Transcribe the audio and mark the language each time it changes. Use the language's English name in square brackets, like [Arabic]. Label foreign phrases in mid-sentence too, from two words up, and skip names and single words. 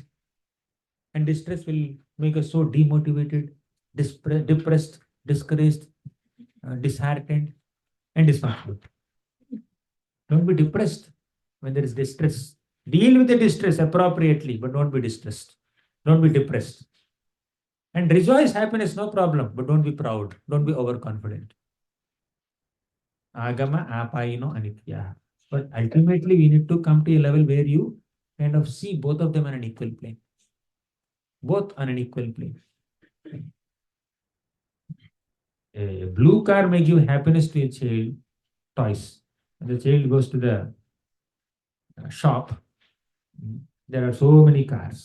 [English] And distress will make us so demotivated, depressed, discouraged, disheartened, and dysfunctional. Don't be depressed when there is distress. Deal with the distress appropriately, but don't be distressed. Don't be depressed. And rejoice happiness, no problem, but don't be proud. Don't be overconfident. [Sanskrit] Agama apayino anitya. [English] But ultimately, we need to come to a level where you kind of see both of them on an equal plane. Both on an equal plane. A blue car may give happiness to a child, toys. When the child goes to the shop, there are so many cars.